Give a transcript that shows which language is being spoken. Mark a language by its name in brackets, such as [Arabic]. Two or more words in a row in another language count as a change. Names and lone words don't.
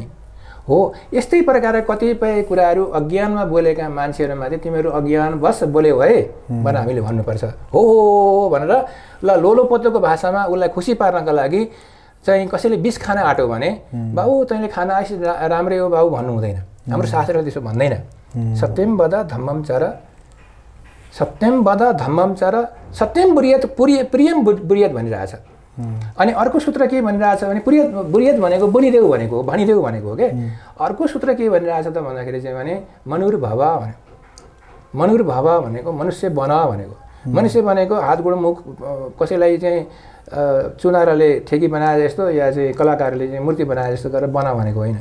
[Nepali] हो यस्तै प्रकारका कतिपय कुराहरू अज्ञानमा बोलेका मान्छेहरूमाथि तिमीहरू अज्ञानवश बोल्यौ है भनेर हामीले भन्नुपर्छ। हो भनेर ल लोलोपोतोको भाषामा उसलाई खुसी पार्नका लागि चाहिँ कसैले विष खान आँट्यो भने बाबु तैँले खाना आएपछि राम्रै हो बाबु भन्नु हुँदैन। हाम्रो शास्त्रले त्यसो भन्दैन। [Sanskrit] सत्यम वद धम्मम चर, सत्यम वद धम्मम चर, सत्यम प्रियम बुरियत भनिरहेछ। [Nepali] अनि अर्को सूत्र के भनिरहेछ भने बुरियत भनेको भनिदेऊ भनेको हो के। अर्को सूत्र के भनिरहेछ त भन्दाखेरि चाहिँ भने मनुर्भव भनेको मनुष्य बन भनेको। मनुष्य भनेको हात गोड मुख कसैलाई चाहिँ चुनारले ठेकी बनाए जस्तो या चाहिँ कलाकारले चाहिँ मूर्ति बनाए जस्तो गरेर बना भनेको होइन।